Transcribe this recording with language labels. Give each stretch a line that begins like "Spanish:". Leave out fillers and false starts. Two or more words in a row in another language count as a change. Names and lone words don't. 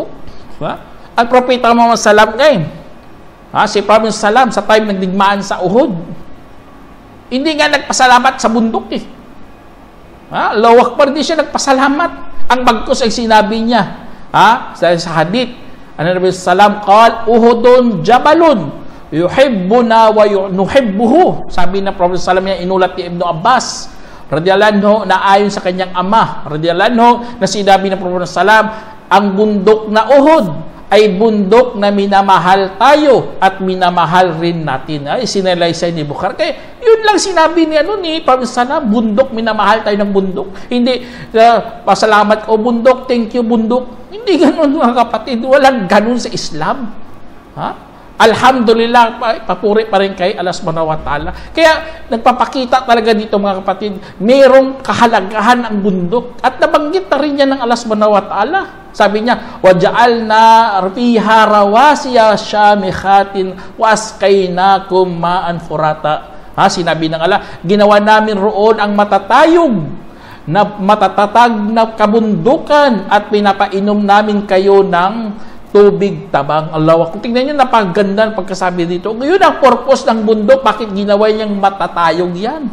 Filipino: Ang propeta Muhammad Salam ngayon, si Prophet Salam sa time ng digmaan sa Uhud, hindi nga nagpasalamat sa bundok
Arabic: Allahu Akbar,
Filipino: hindi siya nagpasalamat. Ang bagkus ay sinabi niya sa hadith, Nabi Salam
Arabic: قال أحد جبل يحبنا ونحبه.
Filipino: Sabi na Prophet Salam niya, inulat ni Ibn Abbas
Arabic: رضي الله عنه,
Filipino: na ayon sa kanyang ama
Arabic: رضي الله عنه,
Filipino: na sinabi ng Prophet Salam, ang bundok na Uhud ay bundok na minamahal tayo at minamahal rin natin. Ay, sinalaysay ni Bukhari. Kaya yun lang sinabi ni Prophet, bundok, minamahal tayo ng bundok. Hindi, pasalamat o bundok,
English: thank you
Filipino: bundok. Hindi ganun mga kapatid. Walang ganun sa Islam. Ha? Alhamdulillah, papuri pa rin kay Allah
Arabic: سبحانه وتعالى.
Filipino: Kaya nagpapakita talaga dito mga kapatid, mayroong kahalagahan ang bundok. At nabanggit na rin yan ng Allah
Arabic: سبحانه وتعالى.
Filipino: Sabi niya,
Arabic: وَجَعَلْنَا فِيهَا رَوَاسِيَ شَامِخَاتٍ وَأَسْقَيْنَاكُمْ مَاءً فُرَاتًا.
Filipino: Sinabi ng Allah, ginawa namin roon ang matatayog na matatatag na kabundukan at pinapainom namin kayo ng tubig tabang. Allah, kung tingnan nyo, napaganda ang pagkasabi dito. Ngayon ang purpose ng bundok, bakit ginawa niyang matatayog yan?